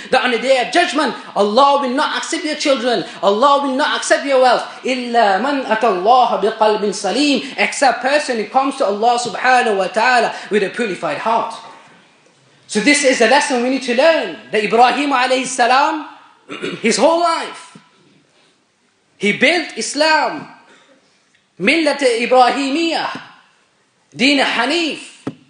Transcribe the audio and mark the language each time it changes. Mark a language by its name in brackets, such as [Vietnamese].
[English] That on the day of judgment, Allah will not accept your children. Allah will not accept your wealth. [Arabic] إلا من أتى الله بقلب سليم. [English] Except person who comes to Allah subhanahu wa ta'ala with a purified heart. So this is the lesson we need to learn. That Ibrahim alayhi salam, his whole life, he built Islam. Millat Ibrahimiyah, Deen Hanif.